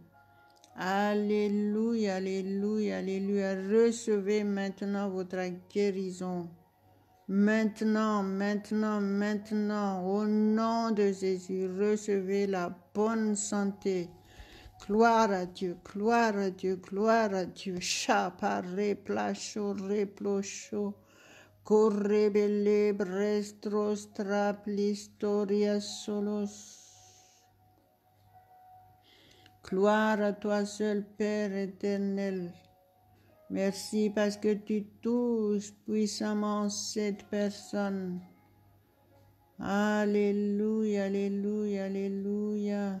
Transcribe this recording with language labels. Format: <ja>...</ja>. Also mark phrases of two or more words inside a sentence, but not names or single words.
<fr>Alléluia, alléluia, alléluia. Recevez maintenant votre guérison. Maintenant, au nom de Jésus, recevez la bonne santé. Gloire à Dieu, gloire à Dieu, gloire à Dieu. Chapare, placho, replocho, correbele, brestros, traplistoria, solos. Gloire à toi seul, Père éternel. Merci parce que tu touches puissamment cette personne. Alléluia, alléluia, alléluia.</fr>